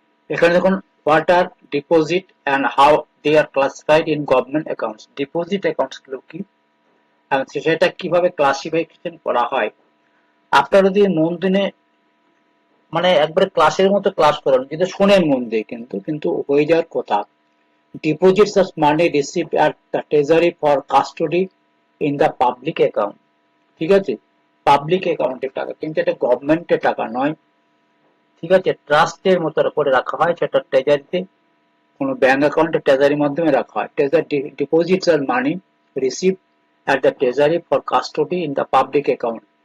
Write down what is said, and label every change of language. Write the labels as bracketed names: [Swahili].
[Bangla] এখানে দেখুন, [English] What are deposit and how they are classified in government accounts. [Bangla] Deposit accounts গুলো কি এবং সেটা কিভাবে ক্লাসিফিকেশন করা হয়। আপনারা যদি মন দিনে, মানে একবারে ক্লাসের মতো ক্লাস করেন, যদি শোনেন মন দিয়ে, কিন্তু হয়ে যাওয়ার কথা। [English] Deposits as money received at the treasury for custody in the public account. [Bangla] ঠিক আছে? পাবলিক অ্যাকাউন্টের টাকা, কিন্তু এটা গভর্নমেন্টের টাকা নয়। ঠিক আছে? ট্রাস্টের মতো করে রাখা হয়, সেটা ট্রেজারিতে, কোনো ব্যাংক অ্যাকাউন্টে ট্রেজারির মাধ্যমে রাখা হয়। [English] Treasury deposits are money receive at the treasury for custody in the public account.